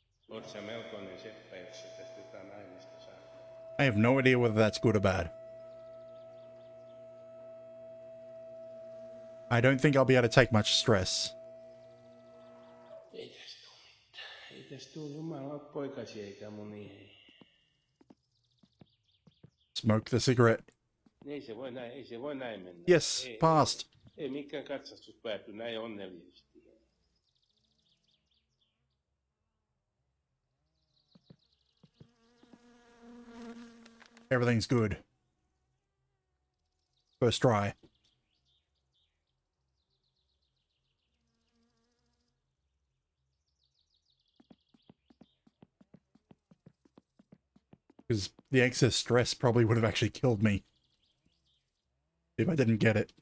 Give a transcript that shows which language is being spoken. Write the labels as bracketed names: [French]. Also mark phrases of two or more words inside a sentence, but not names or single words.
[Finnish] Oot sä melkoinen seppä, jos sä tästä jotain aineesta saat. [English] I have no idea whether that's good or bad. I don't think I'll be able to take much stress. [Finnish] Ei tästä tuu mitään. Ei tästä tuu jumala poikasi eikä muni. [English] Smoke the cigarette. [Finnish] Ei se voi näin mennä. [English] Yes, passed. [Finnish] Ei mikään katsastus pääty näin onnellisesti. [English] Everything's good. First try. Because the excess stress probably would have actually killed me if I didn't get it.